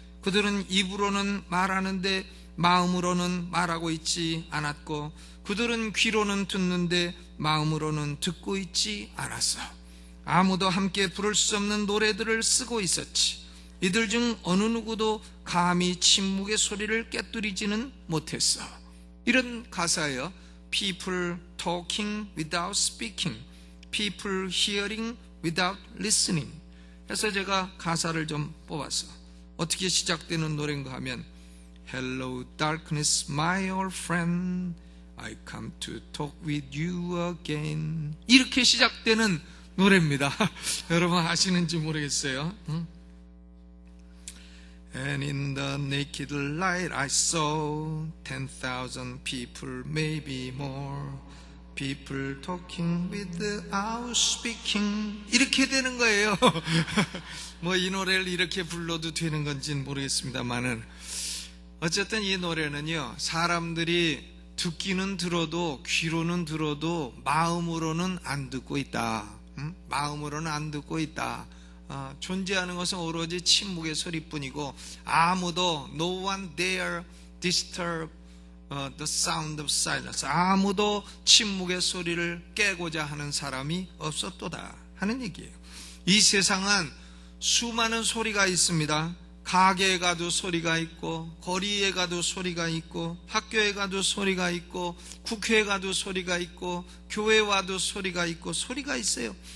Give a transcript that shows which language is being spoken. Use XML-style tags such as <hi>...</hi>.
<ko>그들은 입으로는 말하는데 마음으로는 말하고 있지 않았고 그들은 귀로는 듣는데 마음으로는 듣고 있지 않았어. 아무도 함께 부를 수 없는 노래들을 쓰고 있었지. 이들 중 어느 누구도 감히 침묵의 소리를 깨뜨리지는 못했어. 이런 가사예요.</ko> <en>People talking without speaking, people hearing without listening.</en> <ko>해서 제가 가사를 좀 뽑았어. 어떻게 시작되는 노래인가 하면</ko> <en>Hello darkness my old friend, I come to talk with you again.</en> <ko>이렇게 시작되는 노래입니다. 여러분 아시는지 모르겠어요.</ko> <en>And in the naked light I saw 10,000 people, maybe more. People talking without speaking.</en> <ko>이렇게 되는 거예요. 뭐 이 노래를 이렇게 불러도 되는 건지는 모르겠습니다만은 어쨌든 이 노래는요, 사람들이 듣기는 들어도 귀로는 들어도 마음으로는 안 듣고 있다. 마음으로는 안 듣고 있다. 존재하는 것은 오로지 침묵의 소리뿐이고 아무도</ko> <en>no one dare disturb the sound of silence.</en> <ko>아무도 침묵의 소리를 깨고자 하는 사람이 없었도다 하는 얘기예요. 이 세상은 수많은 소리가 있습니다. 가게에 가도 소리가 있고 거리에 가도 소리가 있고 학교에 가도 소리가 있고 국회에 가도 소리가 있고 교회에 와도 소리가 있고 소리가 있어요.</ko>